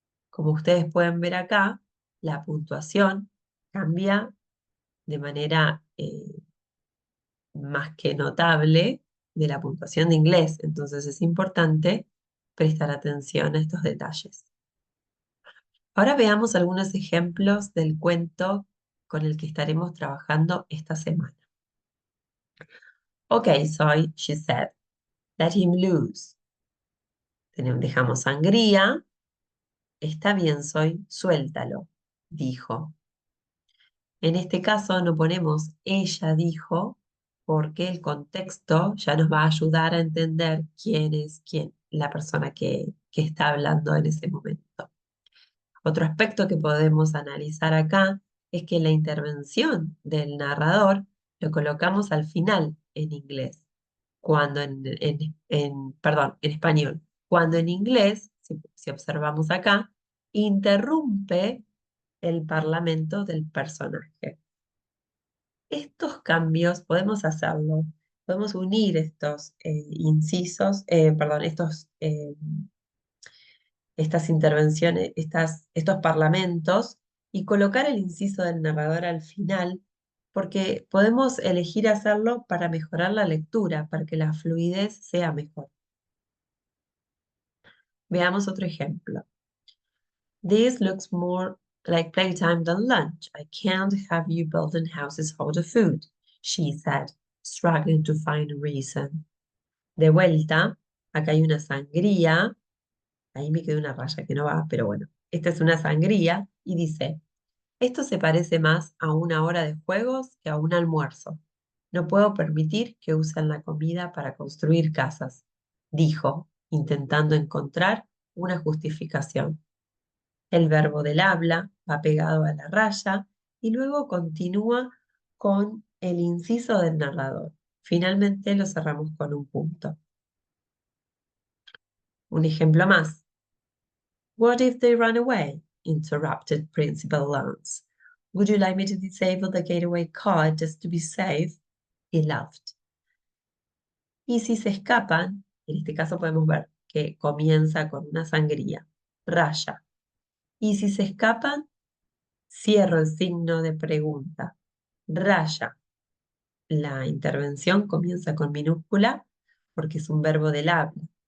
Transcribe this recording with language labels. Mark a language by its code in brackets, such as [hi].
[es] Como ustedes pueden ver acá, la puntuación cambia de manera más que notable de la puntuación de inglés. Entonces es importante prestar atención a estos detalles. Ahora veamos algunos ejemplos del cuento con el que estaremos trabajando esta semana. [en] Okay, Soy, she said, let him loose. [es] Dejamos sangría. Está bien, Soy, suéltalo, dijo. En este caso no ponemos ella dijo, porque el contexto ya nos va a ayudar a entender quién es quién, la persona que está hablando en ese momento. Otro aspecto que podemos analizar acá es que la intervención del narrador lo colocamos al final en inglés, cuando perdón, en español. Cuando en inglés, si observamos acá, interrumpe el parlamento del personaje. Estos cambios podemos hacerlo, podemos unir estos incisos, perdón, estas intervenciones, estos parlamentos y colocar el inciso del narrador al final, porque podemos elegir hacerlo para mejorar la lectura, para que la fluidez sea mejor. Veamos otro ejemplo. [en] This looks more like playtime than lunch. I can't have you building houses out of food, she said, struggling to find a reason. [es] De vuelta, acá hay una sangría. Ahí me quedó una raya que no va, pero bueno. Esta es una sangría y dice, esto se parece más a una hora de juegos que a un almuerzo. No puedo permitir que usen la comida para construir casas, dijo, intentando encontrar una justificación. El verbo del habla va pegado a la raya y luego continúa con el inciso del narrador. Finalmente lo cerramos con un punto. Un ejemplo más. [en] What if they run away? Interrupted Principal Lance. Would you like me to disable the getaway car just to be safe? He laughed. [es] Y si se escapan, en este caso podemos ver que comienza con una sangría, raya. Y si se escapan, cierro el signo de pregunta, raya. La intervención comienza con minúscula porque es un verbo del habla.